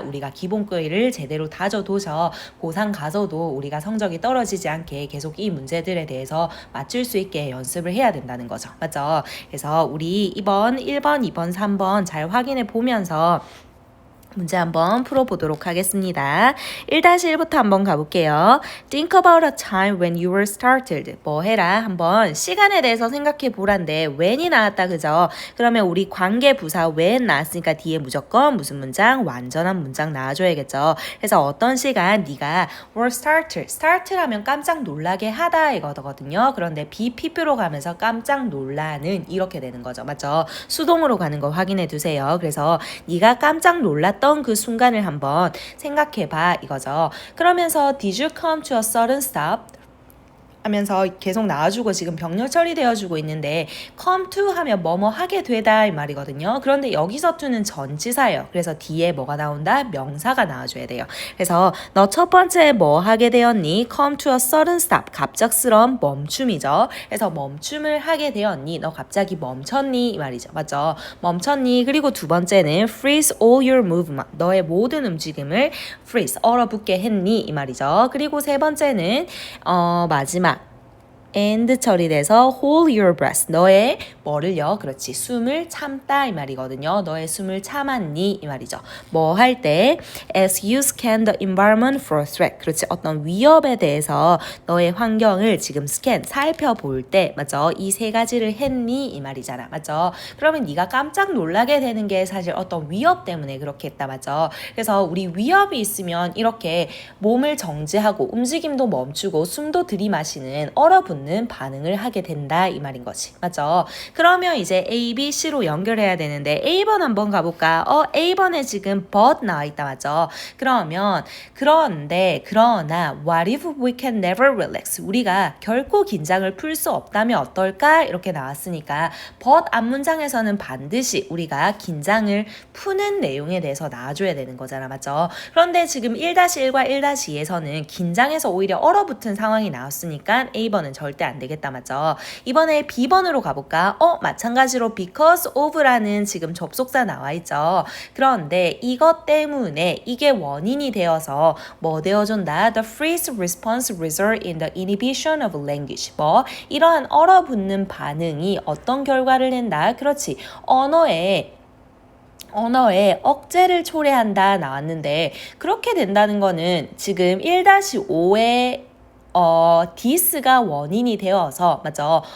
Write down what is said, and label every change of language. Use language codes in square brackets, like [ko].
[ko] 우리가 기본글을 제대로 다져둬서 고3 가서도 우리가 성적이 떨어지지 않게 계속 이 문제들에 대해서 맞출 수 있게 연습을 해야 된다는 거죠. 맞죠? 그래서 우리 이번 1번, 2번, 3번 잘 확인해 보면서 문제 한번 풀어보도록 하겠습니다. 1-1부터 한번 가볼게요. [en] Think about a time when you were startled. [ko] 뭐 해라? 한번 시간에 대해서 생각해 보란데 when이 나왔다 그죠? 그러면 우리 관계 부사 when 나왔으니까 뒤에 무조건 무슨 문장? 완전한 문장 나와줘야겠죠. 그래서 어떤 시간 네가 were startled. start하면 깜짝 놀라게 하다 이거거든요. 그런데 be people로 가면서 깜짝 놀라는 이렇게 되는 거죠. 맞죠? 수동으로 가는 거 확인해 두세요. 그래서 네가 깜짝 놀랐던 그 순간을 한번 생각해봐 이거죠. 그러면서 [en] Did you come to a sudden stop? [ko] 하면서 계속 나와주고 지금 병렬 처리되어주고 있는데 come to 하면 뭐뭐 하게 되다 이 말이거든요. 그런데 여기서 to는 전치사예요. 그래서 뒤에 뭐가 나온다? 명사가 나와줘야 돼요. 그래서 너 첫 번째 뭐 하게 되었니? [en] come to a sudden stop. [ko] 갑작스러운 멈춤이죠. 그래서 멈춤을 하게 되었니? 너 갑자기 멈췄니? 이 말이죠. 맞죠? 멈췄니? 그리고 두 번째는 [en] freeze all your movement. [ko] 너의 모든 움직임을 freeze, 얼어붙게 했니? 이 말이죠. 그리고 세 번째는 마지막 and 처리돼서 [en] hold your breath. [ko] 너의 뭐를요? 그렇지. 숨을 참다 이 말이거든요. 너의 숨을 참았니? 이 말이죠. 뭐 할 때 [en] as you scan the environment for threat. [ko] 그렇지. 어떤 위협에 대해서 너의 환경을 지금 스캔, 살펴볼 때 맞죠? 이 세 가지를 했니? 이 말이잖아. 맞죠? 그러면 네가 깜짝 놀라게 되는 게 사실 어떤 위협 때문에 그렇게 했다. 맞죠? 그래서 우리 위협이 있으면 이렇게 몸을 정지하고 움직임도 멈추고 숨도 들이마시는 얼어붙는 반응을 하게 된다 이 말인 거지. 맞죠? 그러면 이제 A, B, C로 연결해야 되는데 A번 한번 가볼까? A번에 지금 but 나와 있다. 맞죠? 그러면 그러나 [en] what if we can never relax? [ko] 우리가 결코 긴장을 풀 수 없다면 어떨까? 이렇게 나왔으니까 but 앞문장에서는 반드시 우리가 긴장을 푸는 내용에 대해서 나와줘야 되는 거잖아. 맞죠? 그런데 지금 1-1과 1-2에서는 긴장해서 오히려 얼어붙은 상황이 나왔으니까 A번은 절대 안 되겠다. 맞죠? 이번에 B번으로 가볼까? 마찬가지로 because of라는 지금 접속사 나와 있죠. 그런데 이것 때문에 이게 원인이 되어서 뭐 되어준다? [en] The freeze response result in the inhibition of language. [ko] 뭐 이러한 얼어붙는 반응이 어떤 결과를 낸다? 그렇지. 언어에 억제를 초래한다 나왔는데 그렇게 된다는 거는 지금 1-5에 디스가 원인이 되어서 맞죠?